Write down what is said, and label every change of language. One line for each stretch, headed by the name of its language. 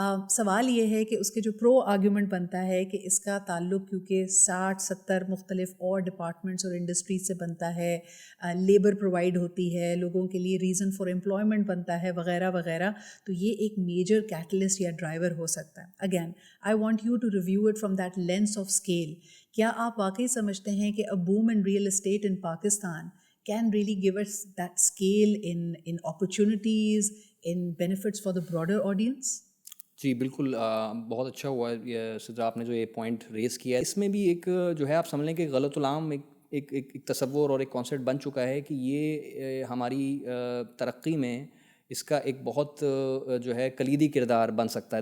Urdu: سوال یہ ہے کہ اس کے جو پرو آرگیومنٹ بنتا ہے کہ اس کا تعلق کیونکہ 60-70 مختلف اور ڈپارٹمنٹس اور انڈسٹریز سے بنتا ہے, لیبر پرووائڈ ہوتی ہے, لوگوں کے لیے ریزن فار امپلائمنٹ بنتا ہے, وغیرہ وغیرہ, تو یہ ایک میجر کیٹلسٹ یا ڈرائیور ہو سکتا ہے.
English: Again I want you to review it from that lens of scale.
Urdu: کیا آپ واقعی سمجھتے ہیں کہ
English: a boom in real estate in Pakistan can really give us that scale in opportunities, in benefits for the broader audience?
Urdu: جی بالکل, بہت اچھا ہوا یہ صدرا آپ نے جو یہ پوائنٹ ریز کیا ہے. اس میں بھی ایک جو ہے آپ سمجھ لیں کہ غلط العام ایک تصور اور ایک کانسیپٹ بن چکا ہے کہ یہ ہماری ترقی میں اس کا ایک بہت جو ہے کلیدی کردار بن سکتا ہے.